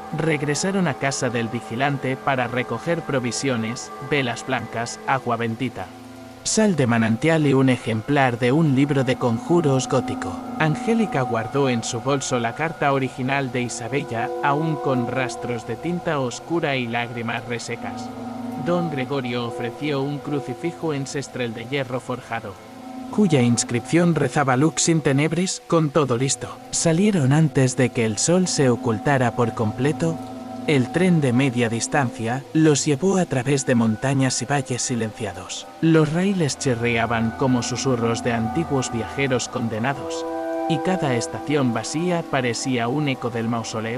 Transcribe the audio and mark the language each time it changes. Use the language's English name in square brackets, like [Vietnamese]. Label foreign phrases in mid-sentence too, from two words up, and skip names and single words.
[Spanish] Regresaron a casa del vigilante para recoger provisiones, velas blancas, agua bendita, sal de manantial y un ejemplar de un libro de conjuros gótico. Angélica guardó en su bolso la carta original de Isabella, aún con rastros de tinta oscura y lágrimas resecas. Don Gregorio ofreció un crucifijo en Sestrel de hierro forjado, cuya inscripción rezaba [Latin] Lux in tenebris. [Spanish] Con todo listo, salieron antes de que el sol se ocultara por completo. El tren de media distancia los llevó a través de montañas y valles silenciados. Los raíles chirriaban como susurros de antiguos viajeros condenados, y cada estación vacía parecía un eco del mausoleo.